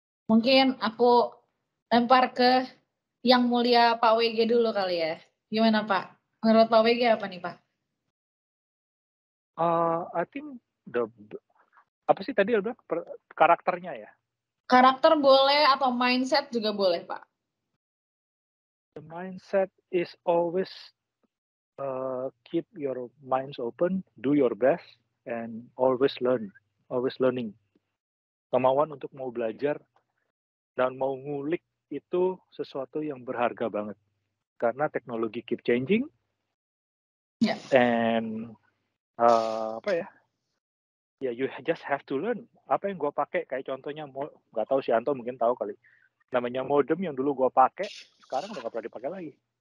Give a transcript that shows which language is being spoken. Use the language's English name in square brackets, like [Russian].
[Indonesian] Mungkin aku lempar ke yang mulia Pak WG dulu kali ya. Gimana Pak? Menurut Pak WG apa nih Pak? [English] I think [Indonesian] apa sih tadi udah karakternya ya? Karakter boleh atau mindset juga boleh Pak. [English] The mindset is always keep your minds open, do your best, and always learning. [Indonesian] Kemauan untuk mau belajar dan mau ngulik itu sesuatu yang berharga banget. Karena teknologi [English] keep changing, and you just have to learn. [Indonesian] Apa yang gue pakai, kayak contohnya, nggak tahu si Anto mungkin tahu kali, namanya modem yang dulu gue pakai, sekarang udah nggak pernah dipakai lagi.